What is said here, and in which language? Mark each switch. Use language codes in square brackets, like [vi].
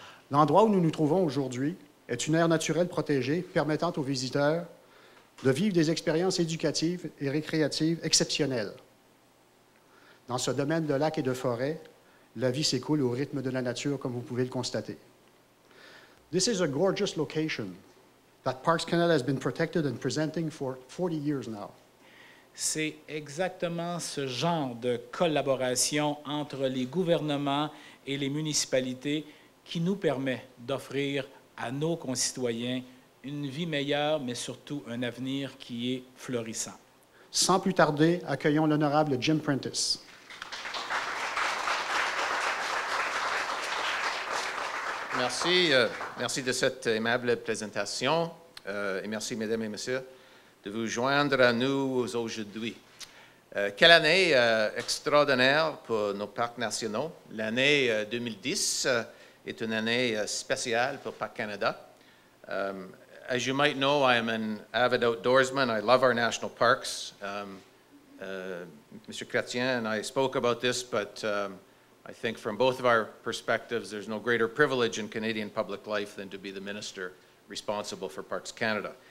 [fr] L'endroit où nous nous trouvons aujourd'hui est une aire naturelle protégée permettant aux visiteurs de vivre des expériences éducatives et récréatives exceptionnelles. Dans ce domaine de lacs et de forêts, la vie s'écoule au rythme de la nature, comme vous pouvez le constater. [en] This is a gorgeous location that Parks Canada has been protected and presenting for 40 years now. [fr] C'est exactement ce genre de collaboration entre les gouvernements et les municipalités qui nous permet d'offrir à nos concitoyens une vie meilleure, mais surtout un avenir qui est florissant. Sans plus tarder, accueillons l'honorable Jim Prentice. Merci, merci de cette aimable présentation et merci, mesdames et messieurs, de vous joindre à nous aujourd'hui. Quelle année extraordinaire pour nos parcs nationaux. L'année 2010 est une année spéciale pour Parcs Canada. [en] As you might know, I am an avid outdoorsman. I love our national parks. Mr. Chrétien and I spoke about this, but I think from both of our perspectives, there's no greater privilege in Canadian public life than to be the minister responsible for Parks Canada.